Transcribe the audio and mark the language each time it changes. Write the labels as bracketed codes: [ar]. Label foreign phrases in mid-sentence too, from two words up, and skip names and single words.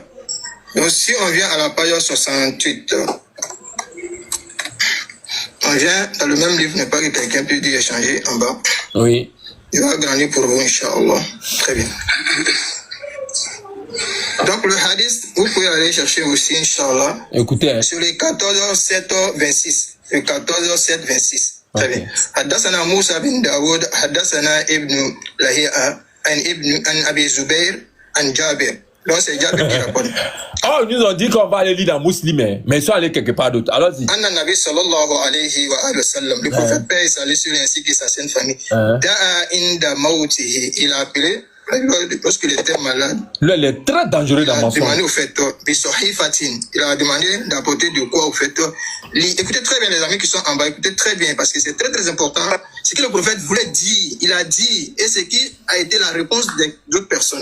[fr] Donc si on vient à la page 68, On vient dans le même livre, n'est pas que quelqu'un peut dire échanger en bas. Oui. Il va gagner pour vous, Inch'Allah. Très bien. Donc le hadith, vous pouvez aller chercher aussi, Inch'Allah. Écoutez. Hein. Sur les 14, 7, 26. Le 14, 7, 26. Très bien. [ar] حدثنا موسى بن داود، حدثنا ابن لهيعة، عن أبي الزبير، عن جابر. [fr] Donc c'est Jabir qui rapporte. Oh, ils nous ont dit qu'on va aller lire dans Muslim, mais ils sont allés quelque part d'autre. Alors, [ar] أن النبي صلى الله عليه وسلم, [fr] le prophète paix et salut sur lui ainsi que sa sainte famille. [ar] دعا عند موته, [fr] il a appelé lorsqu'il était malade. Là, il est très dangereux dans mon Il a demandé au fait, il a demandé d'apporter de quoi au fait. Écoutez très bien les amis qui sont en bas, écoutez très bien parce que c'est très très important. Ce que le prophète voulait dire, il a dit, et ce qui a été la réponse d'autres personnes.